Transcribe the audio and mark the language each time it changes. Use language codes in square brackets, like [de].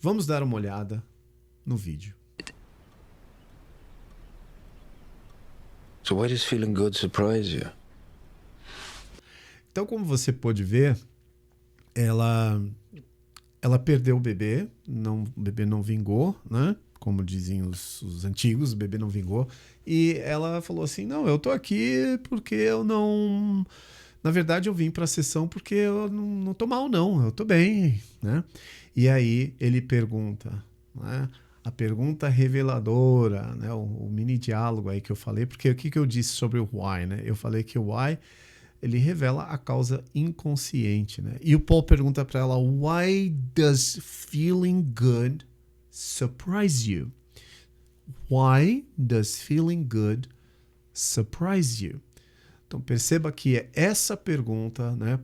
[pt] Vamos dar uma olhada no vídeo. [en] So why does feeling good surprise you? [pt] Então, como você pode ver, ela perdeu o bebê, o bebê não vingou, né? Como dizem os antigos, o bebê não vingou. E ela falou assim, não, eu tô aqui porque eu não... Na verdade, eu vim para a sessão porque eu não tô mal, não. Eu tô bem, né? E aí ele pergunta, né? A pergunta reveladora, né? O mini diálogo aí que eu falei, porque o que eu disse sobre o why, né? Eu falei que o why ele revela a causa inconsciente, né? E o Paul pergunta para ela, [en] why does feeling good surprise you? Why does feeling good surprise you? [pt] Então perceba que é essa pergunta, né?